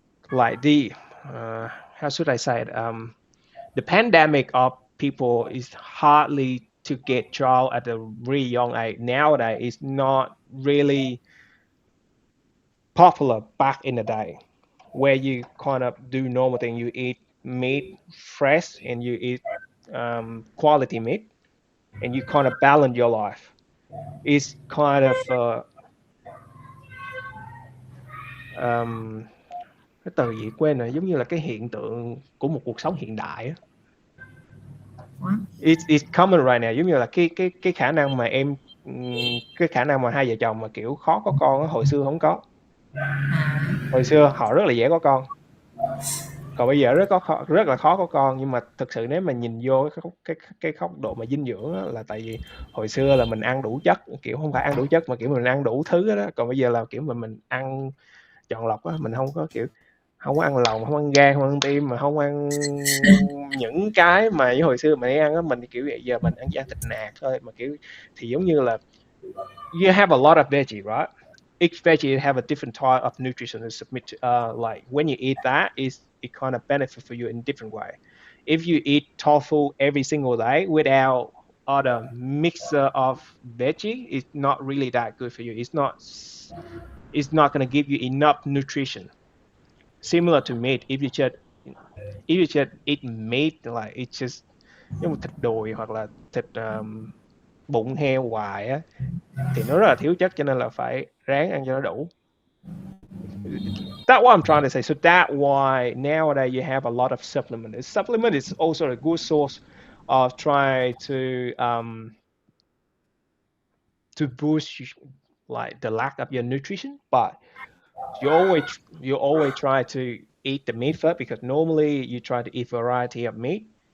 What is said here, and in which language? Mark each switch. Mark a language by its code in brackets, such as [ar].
[en] Like how should I say it? The pandemic of people is hardly to get child at a really young age. Nowadays, it's not really popular back in the day, where you kind of do normal thing. You eat meat fresh and you eat quality meat, and you kind of balance your life. It's kind of um, [vi] cái từ gì quên rồi, giống như là cái hiện tượng của một cuộc sống hiện đại á. [en] What? It's common right now, [vi] giống như là cái khả năng mà cái khả năng mà hai vợ chồng mà kiểu khó có con á, hồi xưa không có. À, Hồi xưa họ rất là dễ có con, còn bây giờ rất là khó có con. Nhưng mà thực sự nếu mà nhìn vô cái góc độ mà dinh dưỡng á, là tại vì hồi xưa là mình ăn đủ chất, kiểu không phải ăn đủ chất mà kiểu mình ăn đủ thứ đó. Còn bây giờ là kiểu mình ăn chọn lọc á, mình không có kiểu không có ăn lòng, không ăn gan, không ăn tim, mà không ăn những cái mà như hồi xưa mình hay ăn á. Mình kiểu vậy, giờ mình chỉ ăn thịt nạc thôi, mà kiểu thì giống như là [en] you have a lot of veggie, right? Each veggie have a different type of nutrition to submit to, like when you eat that, is it kind of benefit for you in different way. If you eat tofu every single day without other mixer of veggie, it's not really that good for you. It's not going to give you enough nutrition. Similar to meat, if you just eat meat like it's just [vi] giống như thịt đùi hoặc là thịt bụng heo hoài á, thì nó rất là thiếu chất, cho nên là phải ráng ăn cho nó đủ. [en] That's what I'm trying to say. So that why nowadays you have a lot of supplement. Supplement is also a good source of trying to boost like the lack of your nutrition, but you always try to eat the meat first, because normally you try to eat variety of meat.